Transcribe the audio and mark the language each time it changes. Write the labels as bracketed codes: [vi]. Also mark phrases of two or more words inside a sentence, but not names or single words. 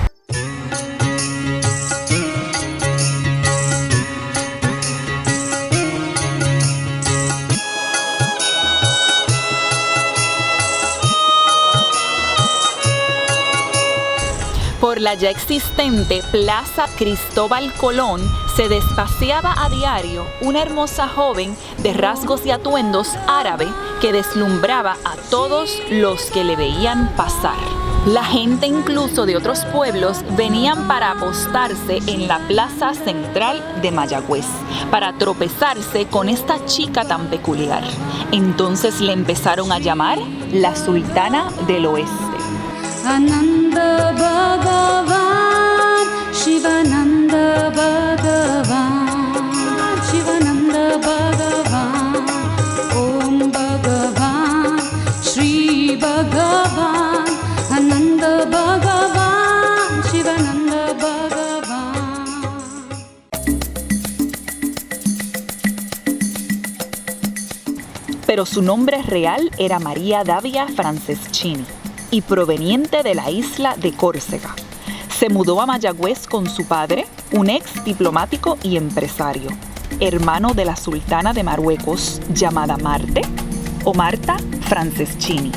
[es] Por la ya existente Plaza Cristóbal Colón se despaseaba a diario una hermosa joven de rasgos y atuendos árabe que deslumbraba a todos los que le veían pasar. La gente incluso de otros pueblos venían para apostarse en la plaza central de Mayagüez, para tropezarse con esta chica tan peculiar. Entonces le empezaron a llamar la Sultana del Oeste. [sa] Ananda Bhagavan, Shivananda Bhagavan, Shivananda Bhagavan, Om Bhagavan, Shri Bhagavan, Ananda Bhagavan, Shivananda Bhagavan. [es] Pero su nombre real era María Davia Franceschini y proveniente de la isla de Córcega. Se mudó a Mayagüez con su padre, un ex diplomático y empresario, hermano de la sultana de Marruecos llamada Marte o Marta Franceschini.